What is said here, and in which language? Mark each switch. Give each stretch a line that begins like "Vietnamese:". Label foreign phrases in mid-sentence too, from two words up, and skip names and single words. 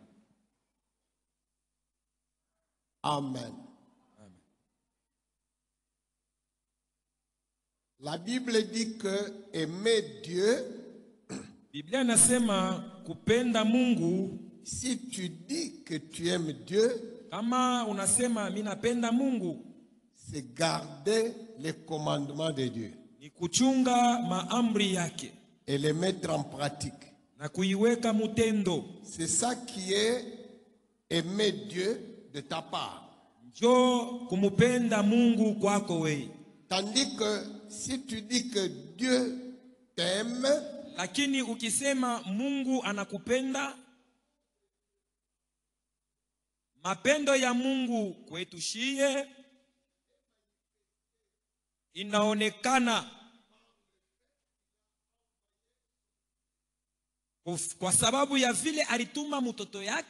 French: Amen. La Bible dit que aimer Dieu,
Swahili: Biblia inasema kupenda Mungu.
French: si tu dis que tu aimes Dieu,
Swahili: Kama unasema mimi napenda Mungu,
French: c'est garder les commandements de Dieu
Swahili: ni kuchunga maamri yake
French: et les mettre en pratique.
Swahili: na kuiweka mutendo.
French: C'est ça qui est aimer Dieu de ta part.
Swahili: Njo kumupenda Mungu kwako wewe.
French: Tandis que si tu dis que Dieu t'aime,
Swahili: Lakini ukisema Mungu anakupenda, mapendo ya Mungu kwetu shie inaonekana kwa sababu ya vile alituma mtoto